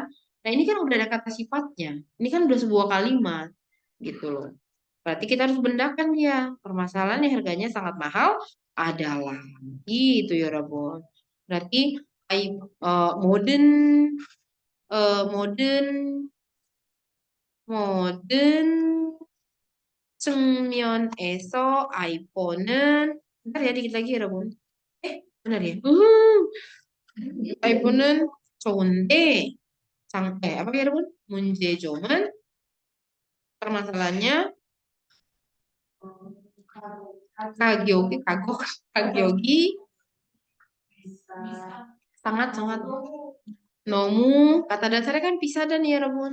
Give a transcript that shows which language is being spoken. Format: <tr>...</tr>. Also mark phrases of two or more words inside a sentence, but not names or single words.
<id>Nah ini kan udah ada kata sifatnya. Ini kan udah sebuah kalimat gitu loh. Berarti kita harus bendakan ya. Permasalahannya harganya sangat mahal adalah gitu ya Rebun. Berarti modern modern modern</id> <ko>측면에서 아이폰은</ko> <id>bentar ya dikit lagi ya Rabun. Benar ya?</id> <ko>iPhone는 좋은데</ko> <id>apa ya Rabun? 문제점은 permasalahannya 가격이 sangat sangat 너무 kata dasarnya kan pisah dan ya Rabun.</id>